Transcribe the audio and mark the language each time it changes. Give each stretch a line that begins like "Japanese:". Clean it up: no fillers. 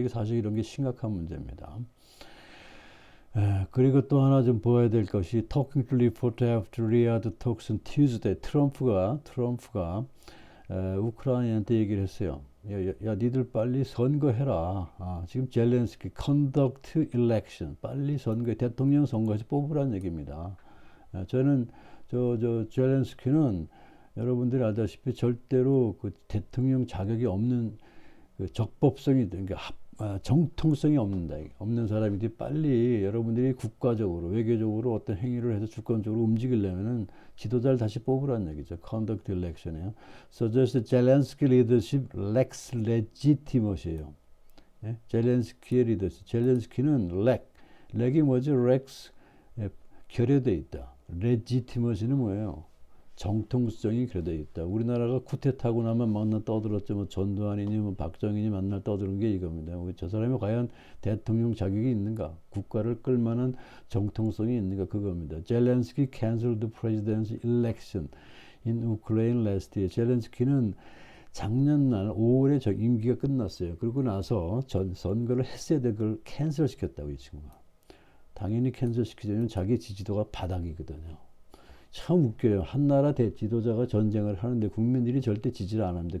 Korean: 이게 사실 이런 게 심각한 문제입니다. 그리고 또 하나 좀 보아야 될 것이
English: Talking to reporter after Riyadh talks on Tuesday.
Korean: 트럼프가 우크라이나한테 얘기를 했어요. 야, 니들 빨리 선거해라. 지금 젤렌스키
English: conduct election.
Korean: 빨리 선거해. 대통령 선거에서 뽑으라는 얘기입니다. 저는 젤렌스키는 여러분들이 알다시피 절대로 그 대통령 자격이 없는 그 적법성이 그러니까 정통성이 없는 사람인데 빨리 여러분들이 국가적으로 외교적으로 어떤 행위를 해서 주권적으로 움직이려면은 지도자를 다시 뽑으라는 얘기죠.
English: Conduct election이에요. Suggest Zelensky leadership lacks legitimacy예요.
Korean: 예? 젤렌스키의 리더십. 젤렌스키는 렉이 뭐죠? lacks 결여돼 있다. legitimacy는 뭐예요? 정통성이 결여되어 있다. 우리나라가 쿠데타하고 나면 만나 떠들었죠. 뭐 전두환이니 뭐 박정희니 만날 떠드는 게 이겁니다. 저 사람이 과연 대통령 자격이 있는가? 국가를 끌만한 정통성이 있는가? 그겁니다.
English: 젤렌스키 canceled the president's election in Ukraine last year.
Korean: 젤렌스키는 작년날 5월에 저 임기가 끝났어요. 그러고 나서 선거를 했어야 될 걸 캔슬 시켰다고 이 친구가. 당연히 캔슬시키죠. 왜냐면 자기 지지도가 바닥이거든요. 참 웃겨요. 한 나라 지도자가 전쟁을 하는데 국민들이 절대 지지를 안 합니다.